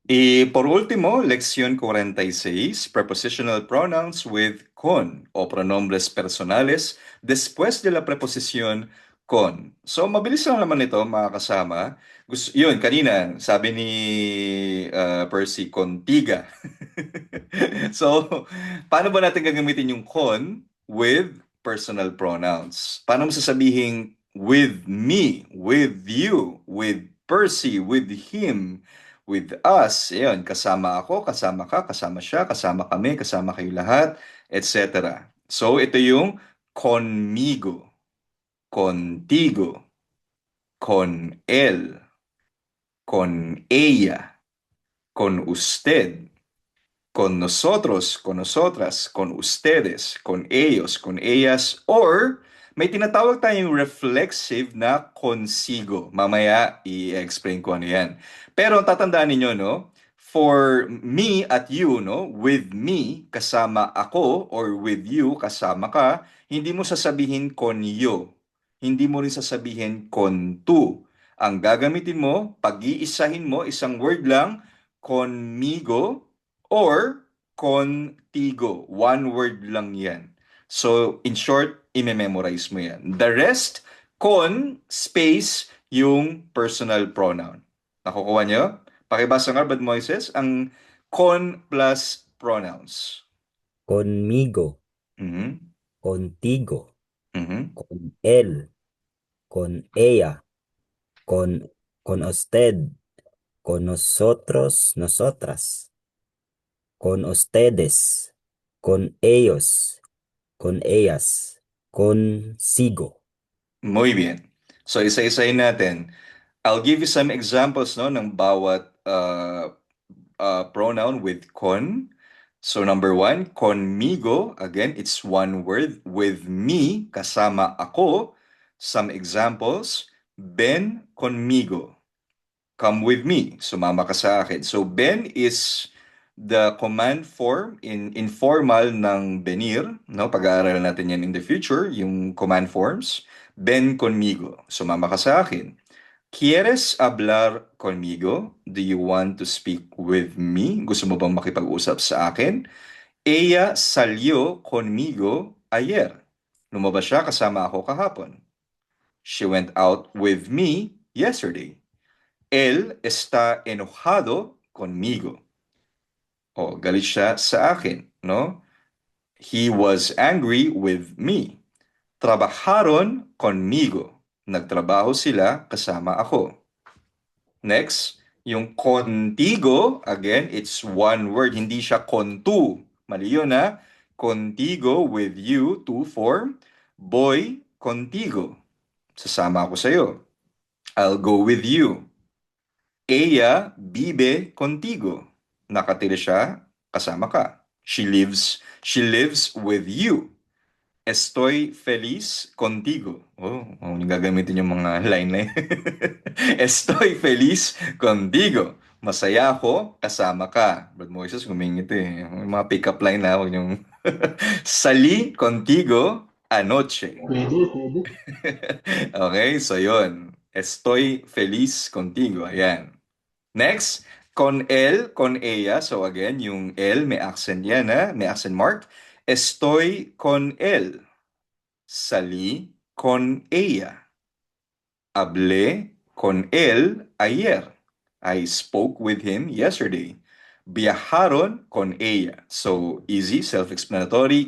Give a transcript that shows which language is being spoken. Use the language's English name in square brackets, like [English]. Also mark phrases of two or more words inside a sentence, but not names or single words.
[Spanish] Y por último, lección 46, [English] prepositional pronouns with [Spanish] con o pronombres personales después de la preposición con. [Filipino] So, mabilis lang naman ito, mga kasama. Yun, kanina, sabi ni Percy, contiga. So, paano ba natin gagamitin yung con [English] with personal pronouns? [Filipino] Paano mo sasabihin [English] with me, with you, with Percy, with him, with us? [Filipino] Ayun, kasama ako, kasama ka, kasama siya, kasama kami, kasama kayo lahat, etc. [Spanish] So, [Filipino] ito yung [Spanish] conmigo, contigo, con él, con ella, con usted, con nosotros, con nosotras, con ustedes, con ellos, con ellas, [Filipino] or may tinatawag tayong reflexive na consigo. Mamaya i-explain ko ano yan. Pero tatandaan ninyo, [English] no? For me at you, no? With me, [Filipino] kasama ako, [English] or with you, [Filipino] kasama ka, hindi mo sasabihin [Spanish] con yo. [Filipino] Hindi mo rin sasabihin [Spanish] con tu. [Filipino] Ang gagamitin mo, pag-iisahin mo, isang word lang, [Spanish] conmigo, or contigo. [English] One word [Filipino] lang yan. So, [English] in short, [Filipino] i-memorize mo yan. [English] The rest, con, [Filipino] space, yung [English] personal pronoun. [Filipino] Nakukuha nyo? Pakibasa nga, Brad Moises, ang con [English] plus pronouns. [Spanish] Conmigo, Mhm, contigo, mhm. con él, con ella, con, con usted, con nosotros, nosotras, con ustedes, con ellos, con ellas, consigo. Muy bien. [Filipino] So, isa-isahin natin. [English] I'll give you some examples [Filipino] no ng bawat [English] pronoun with con. So number one, conmigo. Again, it's one word. With me, [Filipino] kasama ako. [English] Some examples. [Spanish] Ven conmigo. [English] Come with me. [Filipino] Sumama ka sa akin. [English] So ven is the command form in informal ng venir. No? [Filipino] Pag-aaralan natin yan [English] in the future, [Filipino] yung [English] command forms. [Spanish] Ven conmigo. [Filipino] Sumama ka sa akin. [Spanish] ¿Quieres hablar conmigo? [English] Do you want to speak with me? [Filipino] Gusto mo bang makipag-usap sa akin? [Spanish] Ella salió conmigo ayer. [Filipino] Lumabas siya kasama ako kahapon. [English] She went out with me yesterday. [Spanish] Él está enojado conmigo. [Filipino] O, galit siya sa akin, no? [English] He was angry with me. [Spanish] Trabajaron conmigo. [Filipino] Nagtrabaho sila kasama ako. Next, yung contigo, [English] again, it's one word, [Filipino] hindi siya contu. Mali yun ha. [English] Contigo with you, two form. Boy, [Spanish] contigo. [Filipino] Sasama ako sa'yo. [English] I'll go with you. [Spanish] Ella vive contigo. [Filipino] Nakatira siya, kasama ka. [English] She lives with you. [Spanish] Estoy feliz contigo. [Filipino] Yung gagamitin yung mga line na yun. [Spanish] Estoy feliz contigo. [Filipino] Masaya ako, kasama ka. Brad Moises, gumingiti eh. Yung mga [English] pick-up line [Filipino] na, huwag yung [Spanish] Salí contigo anoche. [Filipino] Pwede, pwede. Okay, so yun. [Spanish] Estoy feliz contigo. [Filipino] Ayan. [English] Next, [Spanish] con él, con ella. [Filipino] So again, yung él, may accent yan, ha? May [English] accent mark. [Spanish] Estoy con él. Salí con ella. Hablé con él ayer. [English] I spoke with him yesterday. [Spanish] Viajaron con ella. [English] So, easy, self-explanatory.